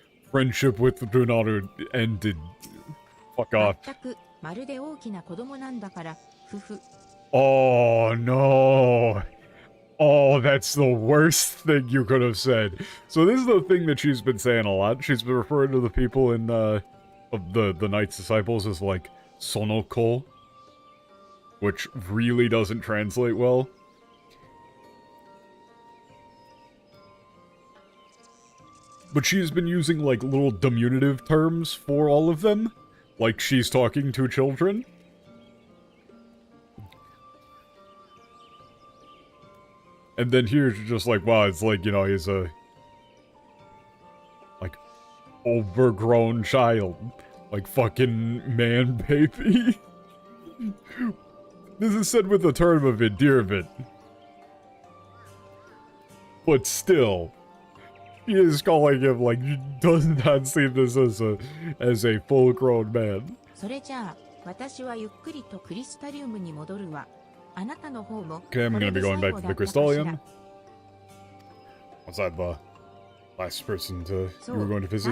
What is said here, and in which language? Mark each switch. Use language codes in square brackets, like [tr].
[en] Friendship with Brunaru ended. Fuck off. [ja] 全くまるで大きな子供なんだから、ふふ。 [en] Oh, no. Oh, that's the worst thing you could have said. So this is the thing that she's been saying a lot. She's been referring to the people in, of the Knights Disciples as, like, Sonoko. Which really doesn't translate well. But she's been using, like, little diminutive terms for all of them. Like she's talking to children. And then here she's just like, wow, it's like, you know, he's a... like, overgrown child. Like, fucking man baby. This is said with a term of endearment. But still... He is calling him, like, does not see this as a full-grown man. [ja] それじゃあ、私はゆっくりとクリスタリウムに戻るわ。あなたの方も。 [en] Okay, I'm gonna be going back to the Crystallium. Was that the last person you were going to visit?